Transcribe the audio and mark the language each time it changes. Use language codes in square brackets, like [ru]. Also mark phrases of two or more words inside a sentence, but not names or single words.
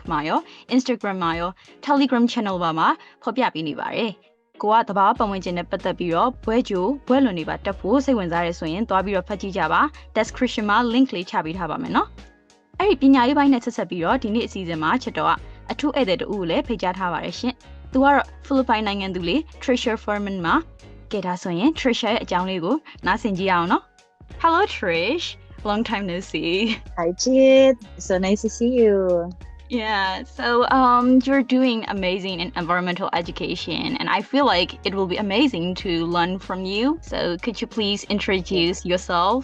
[my] မှာရော Instagram မှာရော Telegram Channel မှာဖော်ပြပေးနေပါတယ်။ကိုကတဘာဝပတ်ဝန်းကျင်နဲ့ပတ်သက်ပြီးတော့ဘွဲကြိုဘွဲလွန်တွေပါတက်ဖို့စိတ်ဝင်စားရဆိုရင်တွားပြီးတော့ဖတ်ကြည့်ကြပါ Description မှာ link လေးချပေးထားပါမယ်နော်။အဲ့ဒီပညာရေးပိုင်းနဲ့ဆက်ဆက်ပြီးတော့ဒီနေ့အစီအစဉ်မှာချစ်တော်ကအထူးဧည့်သည်တူကိုလည်းဖိတ်ကြားထားပါတယ်ရှင်။သူကတော့ဖိလစ်ပိုင်နိုင်ငံသူလေး Tricia Firman မှာကဲဒါဆိုရင် Tricia ရဲ့အကြောင်းလေးကိုနားဆင်ကြည့်အောင်နော် [en] Hello Trish, long time no see. Hi Chit, so nice to see you. Yeah, so you're doing amazing in environmental education and I feel like it will be amazing to learn from you. So could you please introduce yourself?